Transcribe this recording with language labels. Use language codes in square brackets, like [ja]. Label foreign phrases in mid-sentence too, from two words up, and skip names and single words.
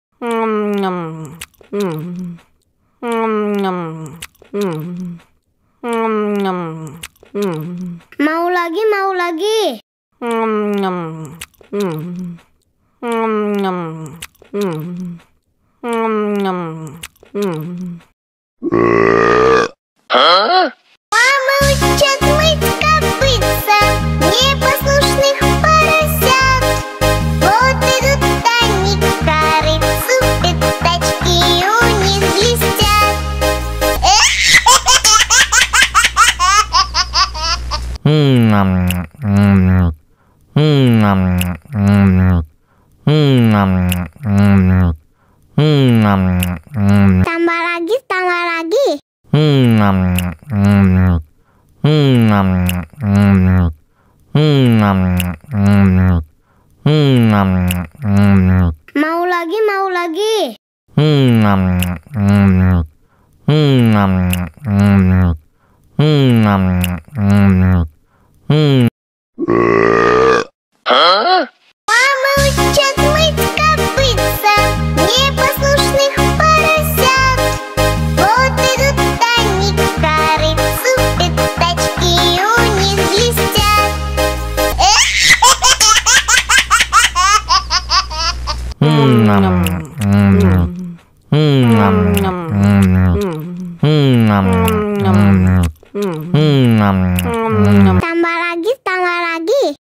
[id] Mau lagi, mau lagi. [ru] Помучат мыть копытца непослушных поросят. Вот идут они к корыцу, пятачки у них блестят. [id] Tambah lagi, tambah lagi. Mau lagi, mau lagi. [ru] Помучат мыть копытца непослушных поросят. Вот идут они к корыцу, пятачки у них блестят. [id] Tambah lagi, tambah lagi.